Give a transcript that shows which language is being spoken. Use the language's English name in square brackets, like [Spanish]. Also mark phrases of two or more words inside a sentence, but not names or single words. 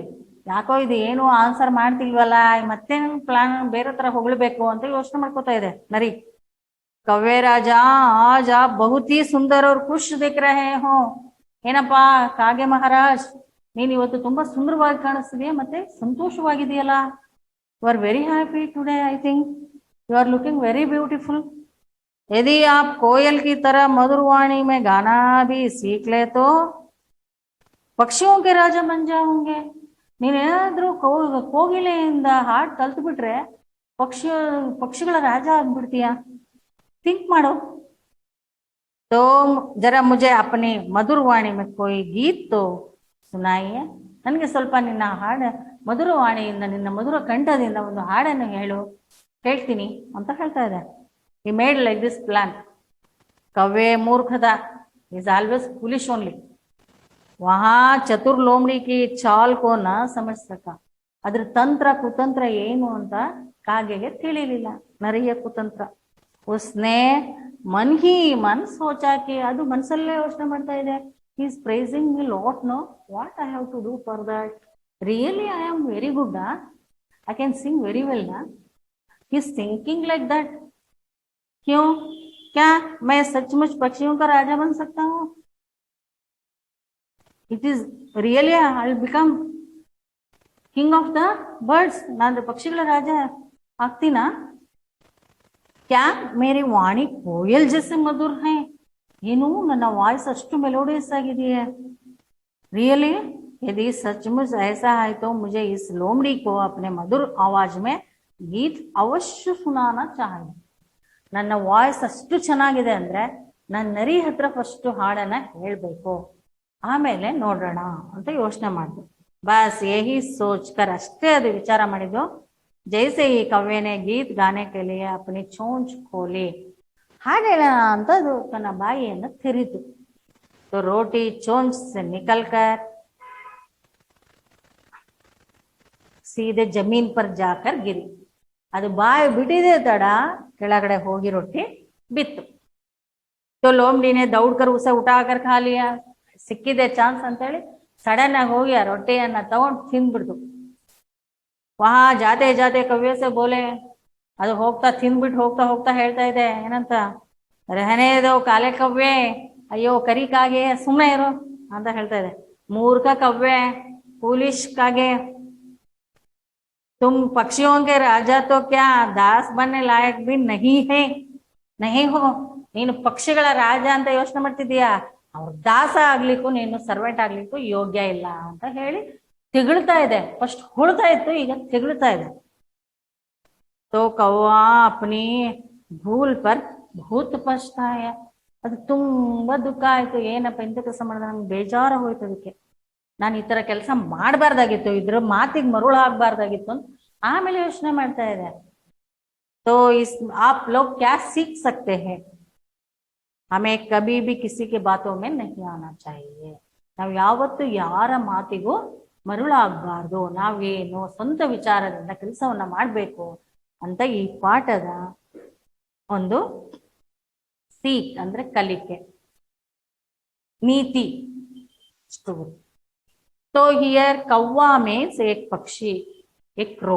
[Kannada] ಯಾಕೋ ಇದು ಏನು ಆನ್ಸರ್ ಮಾಡ್ತಿಲ್ವಲ್ಲ, ಮತ್ತೆ ಪ್ಲಾನ್ ಬೇರೆ ತರ ಹೊಗಳ್ಬೇಕು ಅಂತ ಯೋಚನೆ ಮಾಡ್ಕೋತಾ ಇದೆ ನರಿ. [Hindi] कव्वे राजा आज आप बहुत ही सुंदर और खुश दिख रहे हो. [Kannada] ಏನಪ್ಪಾ ಕಾಗೆ ಮಹಾರಾಜ್, ನೀನ್ ಇವತ್ತು ತುಂಬಾ ಸುಂದರವಾಗಿ ಕಾಣಿಸ್ತಿದೆಯಾ ಮತ್ತೆ ಸಂತೋಷವಾಗಿದೆಯಲ್ಲ. [English] you are very happy today. I think you are looking very beautiful. [Hindi] यदि आप कोयल की तरह मधुर वाणी में गाना भी सीख ले तो पक्षियों के राजा बन जाओगे. [Kannada] ನೀನೇನಾದ್ರೂ ಕೋಗಿಲೆಯಿಂದ ಹಾಡು ಕಲ್ತು ಬಿಟ್ರೆ ಪಕ್ಷಿಗಳ ರಾಜ ಆಗ್ಬಿಡ್ತೀಯ. ಥಿಂಕ್ ಮಾಡು. [Hindi] तो जरा मुझे अपनी मधुर वाणी में कोई गीत तो सुनाइए. [Kannada] ನನಗೆ ಸ್ವಲ್ಪ ನಿನ್ನ ಮಧುರವಾಣಿಯಿಂದ ನಿನ್ನ ಮಧುರ ಕಂಠದಿಂದ ಒಂದು ಹಾಡನ್ನು ಹೇಳ್ತೀನಿ ಅಂತ ಹೇಳ್ತಾ ಇದೆ. [English] He made like this plan. [Hindi] कौवे मूर्ख था. [English] He is always foolish only. [Hindi] वहां चतुर लोमड़ी की चाल को न समझ सका. [Kannada] अದ್ರ ತಂತ್ರ ಕುತಂತ್ರ ಏನು ಅಂತ ಕಾಗೆಗೆ ತಿಳಿಲಿಲ್ಲ, ನರಿಯ ಕುತಂತ್ರ. [Hindi] उसने मन ही मन सोचा कि [Kannada] ಅದು ಮನಸಲ್ಲೇ ಯೋಚನೆ ಮಾಡ್ತಾ ಇದೆ. [English] He is praising me lot, no? What I have to do for that? Really I am very good, I can sing very well, na? He is thinking like that. [Hindi] क्यों? क्या मैं सचमुच पक्षियों का राजा बन सकता हूँ? [English] It is really I will become king of the birds. [Kannada] ನಾನು ಪಕ್ಷಿಗಳ ರಾಜ ಆಗ್ತೀನಾ? [Hindi] क्या मेरी वाणी कोयल जैसे मधुर है? [Kannada] ಏನು ನನ್ನ ವಾಯ್ಸ್ ಅಷ್ಟು ಮೆಲೋಡಿಯಸ್ ಆಗಿದೆಯೇ? [Hindi] रियली यदि सचमुच ऐसा है तो मुझे इस लोमड़ी को अपने मधुर आवाज में गीत अवश्य सुनाना चाहिए. [Kannada] ನನ್ನ ವಾಯ್ಸ್ ಅಷ್ಟು ಚೆನ್ನಾಗಿದೆ ಅಂದ್ರೆ ನಾನು ನರಿ ಹತ್ರ ಫಸ್ಟ್ ಹಾಡನ್ನ ಹೇಳ್ಬೇಕು, ಆಮೇಲೆ ನೋಡೋಣ ಅಂತ ಯೋಚನೆ ಮಾಡಿದ್ರು. [Hindi] बस यही सोचकर [Kannada] ಅಷ್ಟೇ ಅದು ವಿಚಾರ ಮಾಡಿದ್ದು. [Hindi] जैसे ही कव्वे ने गीत गाने के लिए अपनी चोंच खोली. [Kannada] ಹಾಡು ಹೇಳೋಣ ಅಂತ ಅದು ತನ್ನ ಬಾಯಿಯನ್ನು ತೆರೀತು. [Hindi] तो रोटी चोंच से निकलकर सीधे जमीन पर जाकर गिरी. [Kannada] ಅದು ಬಾಯಿ ಬಿಟ್ಟಿದೆ ತಡ ಕೆಳಗಡೆ ಹೋಗಿ ರೊಟ್ಟಿ ಬಿತ್ತು. [Hindi] तो लोमड़ी ने दौड़कर उसे उठाकर खा लिया. [Kannada] ಸಿಕ್ಕಿದೆ ಚಾನ್ಸ್ ಅಂತೇಳಿ ಸಡನ್ ಆಗಿ ಹೋಗಿ ಆ ರೊಟ್ಟಿಯನ್ನ ತಗೊಂಡು ತಿಂದ್ಬಿಡ್ತು. [Hindi] वहां जाते जाते कव्वे से बोले, [Kannada] ಅದು ಹೋಗ್ತಾ ತಿಂದ್ಬಿಟ್ಟು ಹೋಗ್ತಾ ಹೋಗ್ತಾ ಹೇಳ್ತಾ ಇದೆ ಏನಂತ, [Hindi] रहने दो काले कव्वे, [Kannada] ಅಯ್ಯೋ ಕರಿ ಕಾಗೆ ಸುಮ್ಮನೆ ಇರು ಅಂತ ಹೇಳ್ತಾ ಇದೆ. [Hindi] मूर्ख कव्वे, [Kannada] ಫೂಲಿಶ್ ಕಾಗೆ, [Hindi] तुम पक्षियों के राजा तो क्या दास बनने लायक भी नहीं है, नहीं हो. [Kannada] ನೀನು ಪಕ್ಷಿಗಳ ರಾಜ ಅಂತ ಯೋಚನೆ ಮಾಡ್ತಿದೀಯಾ, ಅವ್ರ ದಾಸ ಆಗ್ಲಿಕ್ಕೂ ನೀನು ಸರ್ವೆಂಟ್ ಆಗ್ಲಿಕ್ಕೂ ಯೋಗ್ಯ ಇಲ್ಲ ಅಂತ ಹೇಳಿ ತಿಗಳ್ತಾ ಇದೆ. ಫಸ್ಟ್ ಹೊಳ್ತಾ ಇತ್ತು, ಈಗ ತಿಗಳ್ತಾ ಇದೆ. [Hindi] तो कौवा अपनी भूल पर बहुत पछताया. [Kannada] ಅದು ತುಂಬಾ ದುಃಖ ಆಯ್ತು. ಏನಪ್ಪ ಇಂಥ ಕೆಲಸ ಮಾಡಿದ್ರೆ ನಂಗೆ ಬೇಜಾರ ಹೋಯ್ತು, ಅದಕ್ಕೆ ನಾನು ಈ ತರ ಕೆಲಸ ಮಾಡಬಾರ್ದಾಗಿತ್ತು, ಇದ್ರ ಮಾತಿಗೆ ಮರುಳಾಗಬಾರ್ದಾಗಿತ್ತು ಅಂತ ಆಮೇಲೆ ಯೋಚನೆ ಮಾಡ್ತಾ ಇದೆ. [Hindi] तो इस आप लोग क्या सीख सकते हैं, हमें कभी भी किसी के बातों में नहीं आना चाहिए. [Kannada] ನಾವು ಯಾವತ್ತು ಯಾರ ಮಾತಿಗೂ ಮರುಳಾಗಬಾರ್ದು, ನಾವೇನು ಸ್ವಂತ ವಿಚಾರದಿಂದ ಕೆಲಸವನ್ನ ಮಾಡಬೇಕು ಅಂತ ಈ ಪಾಠದ ಒಂದು ಸೀಕ್ ಅಂದ್ರೆ ಕಲಿಕೆ, ನೀತಿ. [Hindi] तो हियर कौवा मीन्स एक पक्षी, एक क्रो.